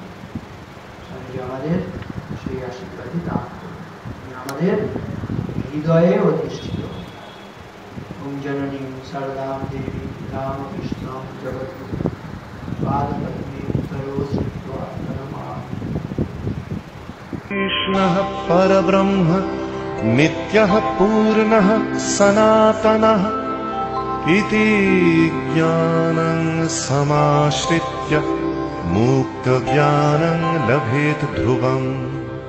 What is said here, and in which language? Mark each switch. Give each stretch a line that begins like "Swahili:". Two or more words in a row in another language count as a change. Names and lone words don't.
Bangla: স্বামীজি আমাদের সেই আশীর্বাদই দান করবে, আমাদের হৃদয়ে অধিষ্ঠিত।
Sanskrit: ওম জননী শারদাম দেবী রামকৃষ্ণ জগদ্গুরু পাদপদ্মে সরোস্মিত্বা নমামি। कृष्णः परब्रह्म नित्यः पूर्णः सनातनः इति ज्ञानं समाश्रित्य मुक्तज्ञानं लभेत ध्रुवम्।